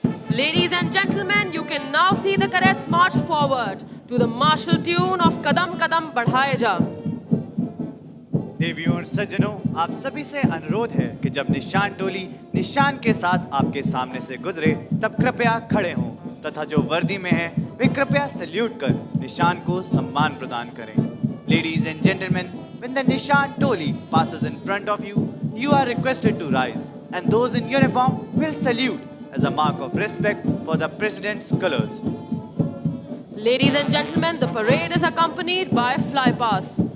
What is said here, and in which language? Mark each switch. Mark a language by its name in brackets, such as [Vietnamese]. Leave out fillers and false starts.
[English] Ladies and gentlemen, you can now see the cadets march forward to the martial tune of Kadam Kadam Badhaye Ja. [Hindi] देवियों और सज्जनों, आप सभी से अनुरोध है कि जब निशान टोली निशान के साथ आपके सामने से गुजरे तब कृपया खड़े हों तथा जो वर्दी में हैं वे कृपया सल्यूट कर निशान को सम्मान प्रदान करें। [English] Ladies and gentlemen, when the Nishan Toli passes in front of you, you are requested to rise, and those in uniform will salute as a mark of respect for the President's colors. Ladies and gentlemen, the parade is accompanied by flypast.